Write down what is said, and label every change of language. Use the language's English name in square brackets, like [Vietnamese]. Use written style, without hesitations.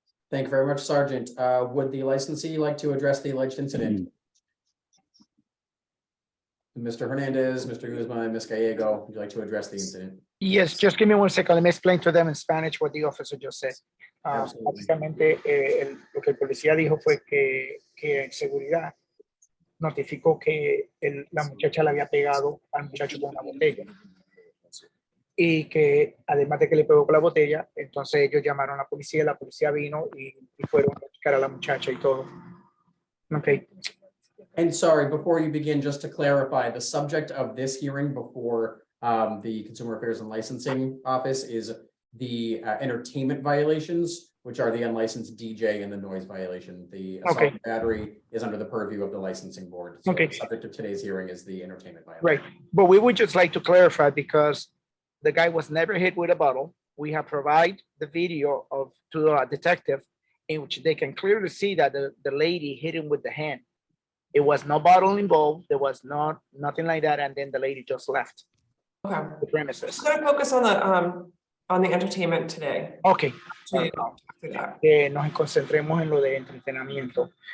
[English] Thank you very much, Sergeant. Would the licensee like to address the alleged incident? Mr. Hernandez, Mr. Guzman, Ms. Gallego, would you like to address the incident? Yes, just give me 1 second. Let me explain to them in Spanish what the officer just said. Absolutely. [Spanish] Básicamente, lo que el policía dijo fue que en seguridad notificó que la muchacha le había pegado al muchacho con una botella. Y que además de que le pegó con la botella, entonces ellos llamaron a la policía vino y fueron a buscar a la muchacha y todo. [English] Okay. And sorry, before you begin, just to clarify, the subject of this hearing before the Consumer Affairs and Licensing Office is the entertainment violations, which are the unlicensed DJ and the noise violation. The assault and battery is under the purview of the licensing board. So the subject of today's hearing is the entertainment violation. Right, but we would just like to clarify because the guy was never hit with a bottle. We have provided the video to a detective in which they can clearly see that the lady hit him with the hand. It was no bottle involved. There was nothing like that. And then the lady just left Okay. the premises. Just gonna focus on the entertainment today. Okay. After that. [Spanish] Nos concentremos en lo de entretenimiento.